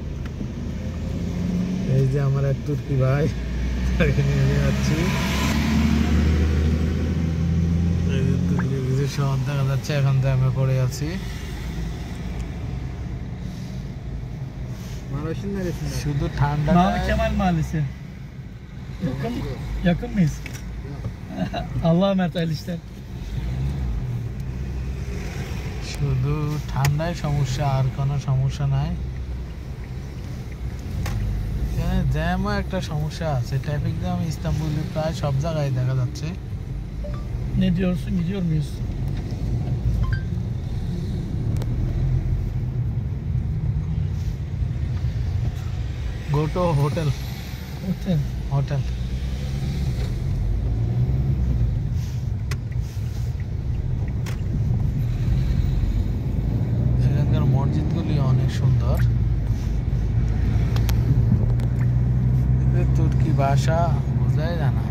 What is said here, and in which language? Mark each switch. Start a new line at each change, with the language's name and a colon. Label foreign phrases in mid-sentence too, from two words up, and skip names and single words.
Bangla: এই যে আমার এক তুর্কি ভাই, তাকে নিয়ে যাচ্ছি। এই যে তুর্কির কিছু শহর দেখা যাচ্ছে, এখন জ্যামে পড়ে আছি। শুধু ঠান্ডা।
Turkish: Kemal Mahallesi. Yakın mıyız? Allah'a emanet hayırlı işler.
Bangla: শুধু ঠান্ডায় সমস্যা, আর কোনো সমস্যা নাই। এখানে জ্যামও একটা সমস্যা আছে,
English: traffic jam
Bangla: ইস্তাম্বুলে প্রায় সব জায়গায় দেখা যাচ্ছে।
Turkish: Ne diyorsun, gidiyor muyuz?
English: Go to hotel.
Turkish: Otel.
Bangla: হোটেল এখানকার মসজিদগুলি অনেক সুন্দর। তুর্কি ভাষা বোঝাই যায় না।